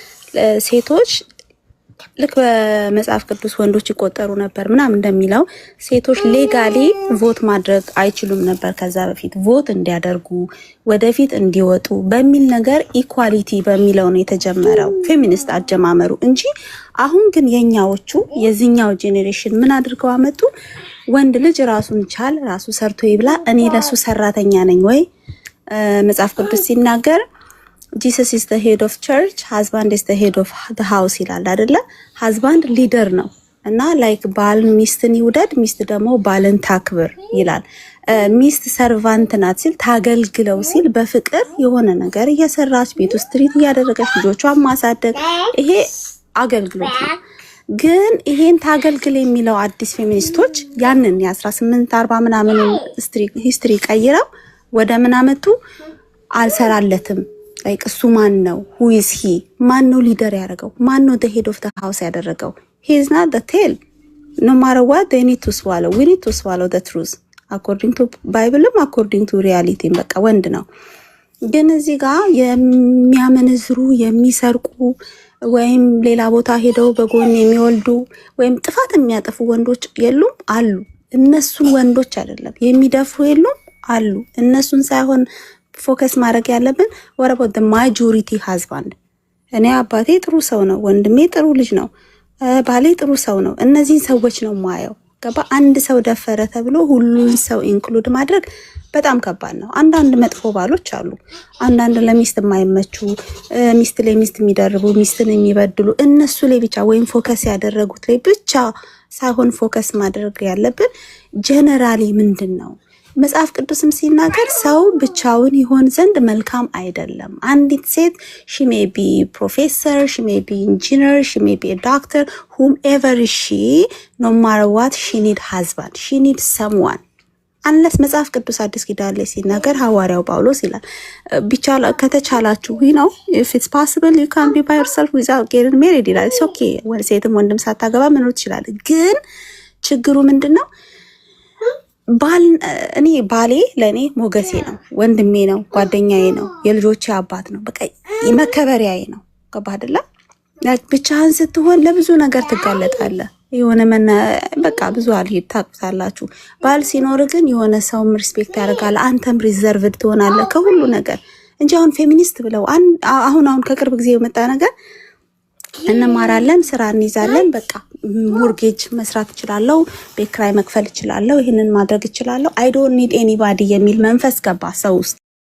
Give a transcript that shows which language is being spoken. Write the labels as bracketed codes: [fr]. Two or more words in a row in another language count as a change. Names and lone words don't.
[am] ሴቶች ልክ በመጽሐፍ ቅዱስ ወንዶች ይቆጠሩ ነበር ምናምን እንደሚለው ሴቶች [en] legally vote [am] ማድረግ አይችሉም ነበር። ከዛ በፊት ቮት እንዲያደርጉ ወደፊት እንዲወጡ በሚል ነገር ኢኳሊቲ በሚለው ነው የተጀመረው ፌሚኒስት አጀማመሩ እንጂ አሁን ግን የኛዎቹ የዚህኛው ጄኔሬሽን ምን አድርገው አመጡ? ወንድ ልጅ ራሱን ቻል፣ ራሱ ሰርቶ ይብላ፣ እኔ ለሱ ሰራተኛ ነኝ ወይ? መጽሐፍ ቅዱስ ሲናገር [en] Jesus is the head of church, husband is the head of the house [am] ይላል አይደለ? husband ሊደር ነው እና ላይክ ባል ሚስትን ይውደድ፣ ሚስት ደግሞ ባልን ታክብር ይላል። ሚስት ሰርቫንት ናት ሲል ታገልግለው ሲል በፍቅር የሆነ ነገር እየሰራች ቤት ውስጥ ትሪት እያደረገች ልጆቿን ማሳደግ፣ ይሄ አገልግሎት ነው። ግን ይሄን ታገልግል የሚለው አዲስ ፌሚኒስቶች ያንን የ1840 ምናምን ሂስትሪ ቀይረው ወደ ምን አመጡ? አልሰራለትም ላይክ እሱ ማን ነው? [en] who is he? [am] ማን ነው ሊደር ያደረገው? ማን ነው [en] the head of the house [am] ያደረገው? [en] he is not the tail. no matter what they need to swallow, we need to swallow the truth according to bible, according to reality. [am] በቃ ወንድ ነው። ግን እዚህ ጋር የሚያመነዝሩ የሚሰርቁ ወይም ሌላ ቦታ ሄደው በጎን የሚወልዱ ወይም ጥፋት የሚያጠፉ ወንዶች የሉም? አሉ። እነሱን ወንዶች አይደለም የሚደፍሩ የሉም? አሉ። እነሱን ሳይሆን ፎከስ ማድረግ ያለብን [en] what about the majority husband? [am] እኔ አባቴ ጥሩ ሰው ነው፣ ወንድሜ ጥሩ ልጅ ነው፣ ባሌ ጥሩ ሰው ነው። እነዚህን ሰዎች ነው ማየው። ገባ? አንድ ሰው ደፈረ ተብሎ ሁሉን ሰው ኢንክሉድ ማድረግ በጣም ከባድ ነው። አንዳንድ መጥፎ ባሎች አሉ፣ አንዳንድ ለሚስት የማይመቹ ሚስት ላይ ሚስት የሚደርቡ ሚስትን የሚበድሉ እነሱ ላይ ብቻ ወይም ፎከስ ያደረጉት ላይ ብቻ ሳይሆን ፎከስ ማድረግ ያለብን ጀነራሊ ምንድን ነው መጽሐፍ ቅዱስም ሲናገር ሰው ብቻውን ይሆን ዘንድ መልካም አይደለም። አንዲት ሴት [en] she may be professor, she may be engineer, she may be a doctor, whomever she, no matter what, she need husband, she need someone. [am] አንለስ መጽሐፍ ቅዱስ አዲስ ኪዳን ላይ ሲናገር ሐዋርያው ጳውሎስ ይላል ቢቻል ከተቻላችሁ ነው [en] if it's possible you can be by yourself without getting married [am] ይላል። [en] it's okay [am] ሴትም ወንድም ሳታገባ መኖር ትችላለህ። ግን ችግሩ ምንድነው? እኔ ባሌ ለኔ ሞገሴ ነው፣ ወንድሜ ነው፣ ጓደኛዬ ነው፣ የልጆቼ አባት ነው፣ በቃ መከበሪያዬ ነው። ገባህ አይደለ? ብቻህን ስትሆን ለብዙ ነገር ትጋለጣለህ። የሆነ በቃ ብዙ አልሄድ ታቁታላችሁ። ባል ሲኖር ግን የሆነ ሰውም ሪስፔክት ያደርጋል፣ አንተም ሪዘርቭድ ትሆናለህ ከሁሉ ነገር እንጂ አሁን ፌሚኒስት ብለው አሁን ከቅርብ ጊዜ የመጣ ነገር እንማራለን፣ ስራ እንይዛለን፣ በቃ ሞርጌጅ መስራት እችላለሁ፣ ቤት ኪራይ መክፈል እችላለሁ፣ ይሄንን ማድረግ እችላለሁ፣ [en] I don't need anybody [am] የሚል መንፈስ ገባ ሰው ውስጥ።